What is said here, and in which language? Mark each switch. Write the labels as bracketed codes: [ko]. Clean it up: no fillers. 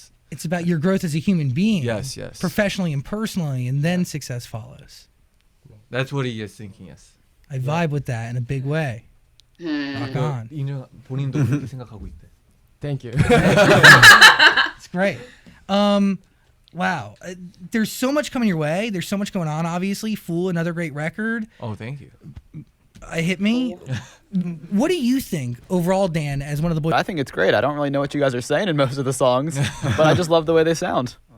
[en] It's about your growth as a human being. Yes. Professionally and personally, and then success follows. That's what he is thinking. Yes. I vibe with that in a big way. Rock on. [ko] 인정 본인도 그렇게 생각하고 있대. [en] Thank you. It's great. Wow. There's so much coming your way. There's so much going on, obviously. Fool, another great record. Oh, thank you. Hit me. What do you think overall, Dan, as one of the boys? I think it's great. I don't really know what you guys are saying in most of the songs, but I just love the way they sound.